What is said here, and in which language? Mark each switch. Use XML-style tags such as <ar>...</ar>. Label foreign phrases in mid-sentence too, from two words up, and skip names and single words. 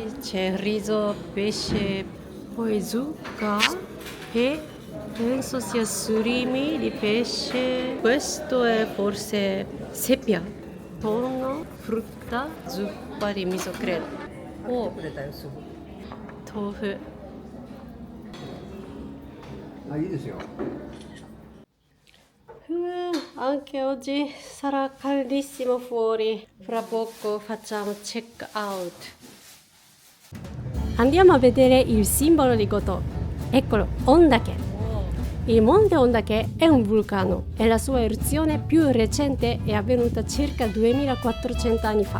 <it>C'è riso, pesce, poi zucca e penso sia surimi di pesce. Questo è forse seppia, tonno, frutta, zuppa di miso credo. Oh, tofu.</it> <ja>あ、いいですよ。</ja> <it>Anche oggi sarà caldissimo fuori. Fra poco facciamo</it> <en>check out.</en> <it>Andiamo a vedere il simbolo di Goto. Eccolo, Ondake. Il monte Ondake è un vulcano e la sua eruzione più recente è avvenuta circa 2400 anni fa.</it>